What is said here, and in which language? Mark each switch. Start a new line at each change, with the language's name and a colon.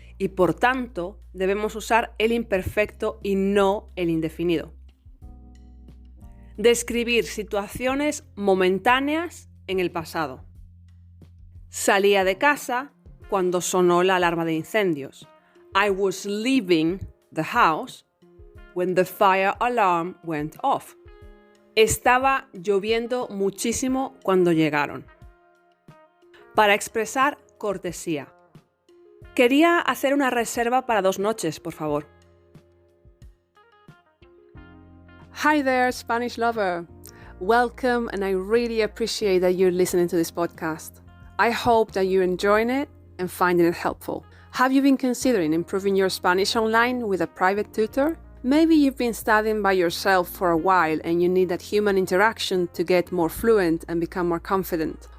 Spanish: Y por tanto debemos usar el imperfecto y no el indefinido. Describir situaciones momentáneas en el pasado. Salía de casa cuando sonó la alarma de incendios.
English: I was leaving the house when the fire alarm went off.
Spanish: Estaba lloviendo muchísimo cuando llegaron. Para expresar cortesía. Quería hacer una reserva para 2 noches, por favor.
English: Hi there, Spanish lover. Welcome, and I really appreciate that you're listening to this podcast. I hope that you're enjoying it and finding it helpful. Have you been considering improving your Spanish online with a private tutor? Maybe you've been studying by yourself for a while and you need that human interaction to get more fluent and become more confident.